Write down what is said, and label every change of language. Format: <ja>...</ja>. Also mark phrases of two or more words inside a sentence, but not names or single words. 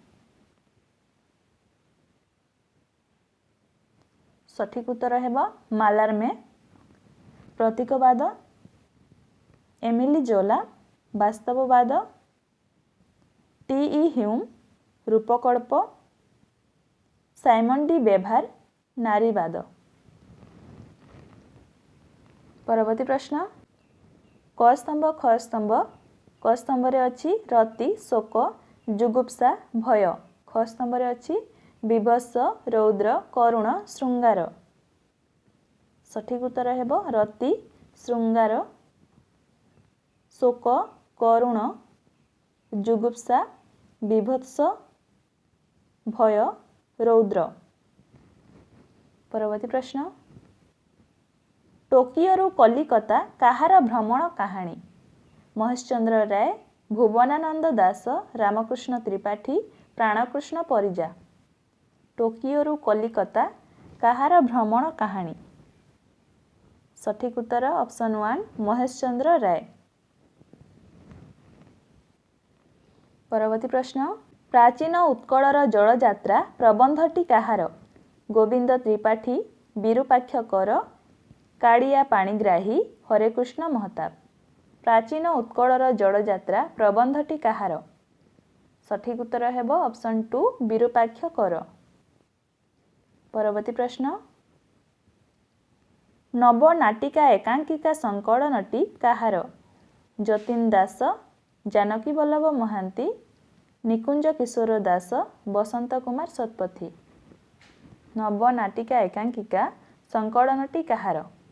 <or>ସଠିକ ଉତ୍ତର ହେବ ମାଲାର୍ମେ, ପ୍ରତୀକବାଦ, ଏମିଲି ଜୋଲା, ବାସ୍ତବବାଦ, ଟି.ଇ. ହ୍ୟୁମ, ରୂପକଳ୍ପ, ସାଇମନ ଡି ବେଭାର, ନାରୀବାଦ। ପରବର୍ତ୍ତୀ ପ୍ରଶ୍ନ କ ସ୍ତମ୍ଭ ଖ ସ୍ତମ୍ଭ କ ସ୍ତମ୍ଭ ରେ ଅଛି ରତି, ଶୋକ, ଜୁଗୁପ୍ସା, ଭୟ। ଖ ସ୍ତମ୍ଭ ରେ ଅଛି ବିଭତ୍ସ, ରୌଦ୍ର, କରୁଣ, ଶୃଙ୍ଗାର। ସଠିକ ଉତ୍ତର ହେବ ରତି, ଶୃଙ୍ଗାର, ଶୋକ, କରୁଣ, ଜୁଗୁପ୍ସା, ବିଭତ୍ସ, ଭୟ, ରୌଦ୍ର। ପରବର୍ତ୍ତୀ ପ୍ରଶ୍ନ ଟୋକିଓ କଲିକତା କାହାର ଭ୍ରମଣ କାହାଣୀ? महेशचंद्र राय, भुवनानंद दास, रामकृष्ण त्रिपाठी, प्राणकृष्ण परिजा। ଟୋକିଓ କଲିକତା କାହାର ଭ୍ରମଣ କାହାଣୀ? ସଠିକ ଉତ୍ତର ଅପ୍ସନ 1 ମହେଶଚନ୍ଦ୍ର ରାୟ। ପରବର୍ତ୍ତୀ ପ୍ରଶ୍ନ ପ୍ରାଚୀନ ଉତ୍କଳର ଜଳଯାତ୍ରା ପ୍ରବନ୍ଧଟି କାହାର? गोविंद त्रिपाठी, विरूपाक्ष कर, काड़िया पाणिग्राही, हरेकृष्ण महताब। ପ୍ରାଚୀନ ଉତ୍କଳର ଜଳଯାତ୍ରା ପ୍ରବନ୍ଧଟି କାହାର? ସଠିକ ଉତ୍ତର ହେବ ଅପ୍ସନ 2 ବିରୂପାକ୍ଷ କର। ପରବର୍ତ୍ତୀ ପ୍ରଶ୍ନ ନବନାଟିକା ଏକାଙ୍କିକା ସଙ୍କଳନଟି କାହାର? जतीन दास, जानकी वल्लभ महांती, निकुंज किशोर दास, बसंत कुमार शतपथी। ନବନାଟିକା ଏକାଙ୍କିକା ସଙ୍କଳନଟି କାହାର?</or>